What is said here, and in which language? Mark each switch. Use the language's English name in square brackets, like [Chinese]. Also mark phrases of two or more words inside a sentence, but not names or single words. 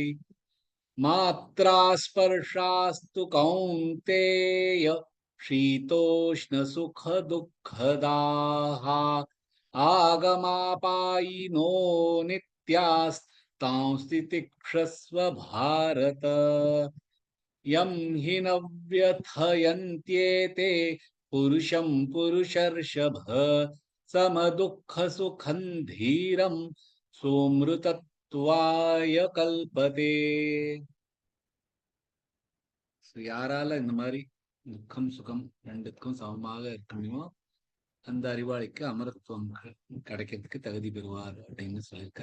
[Sanskrit] मात्रा स्पर्शास्तु कौन्तेय शीतोष्णसुखदुःखदाः आगमापायिनो नित्यास्तांस्ति तिक्षस्व भारत। यं हि न व्यथयन्त्येते पुरुषं पुरुषर्षभ समदुःख सुखं धीरं सोऽमृतत्वाय कल्पते. [Tamil] யாரால இந்த மாதிரி துக்கம் சுகம் ரெண்டுக்கும் சமமாக இருக்க முடியுமோ அந்த அறிவாளிக்கு அமரத்துவம் கிடைக்கிறதுக்கு தகுதி பெறுவார் அப்படின்னு சொல்லியிருக்க.